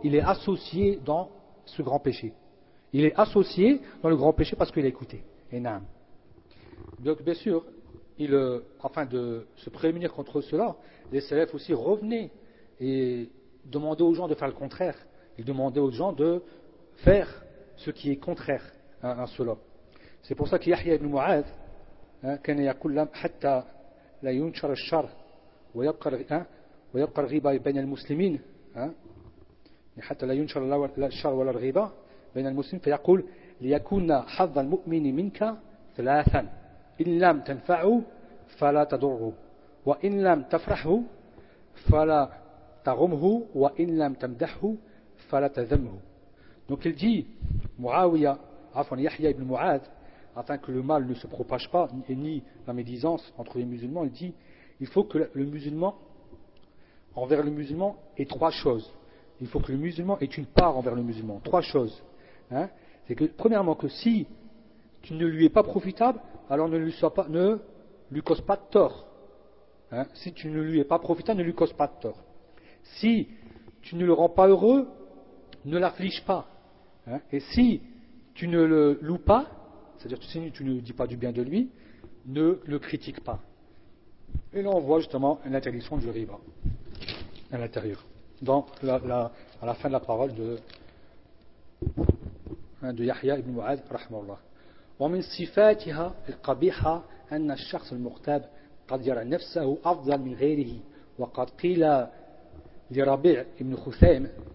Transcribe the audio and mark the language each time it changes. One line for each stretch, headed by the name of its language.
French: Il est associé dans ce grand péché. Il est associé dans le grand péché parce qu'il a écouté. Et naam. Donc, bien sûr, afin de se prémunir contre cela, les salafs aussi revenaient et demandaient aux gens de faire le contraire. Ils demandaient aux gens de faire ce qui est contraire à cela. C'est pour ça que Yahya ibn Mu'ad,
Arabic: كان يقول لهم حتى لا ينشر الشر ويبقى الغيبة بين المسلمين حتى لا ينشر الشر ولا الغيبة بين المسلمين فيقول ليكون حظ المؤمن منك ثلاثا إن لم تنفعه فلا تضره وإن لم تفرحه فلا تغمه وإن لم تمدحه فلا تذمه.
French: Donc il dit معاوية عفوا يحيى بن معاذ, afin que le mal ne se propage pas et ni la médisance entre les musulmans, il dit, il faut que le musulman envers le musulman ait trois choses. Il faut que le musulman ait une part envers le musulman. Trois choses. C'est que premièrement, que si tu ne lui es pas profitable, alors ne lui cause pas de tort. Si tu ne lui es pas profitable, ne lui cause pas de tort. Si tu ne le rends pas heureux, ne l'afflige pas. Et si tu ne le loues pas, c'est-à-dire que si tu ne dis pas du bien de lui, ne le critique pas. Et là, on voit justement l'interdiction du riba à l'intérieur, dans à la fin de la parole de Yahya ibn Mu'ad, rahmallah.
Arabic: ومن صفاتها القبيحة أن الشخص المغتاب قد يرى نفسه أفضل من غيره وقد قيل لربيع ابن خثيم.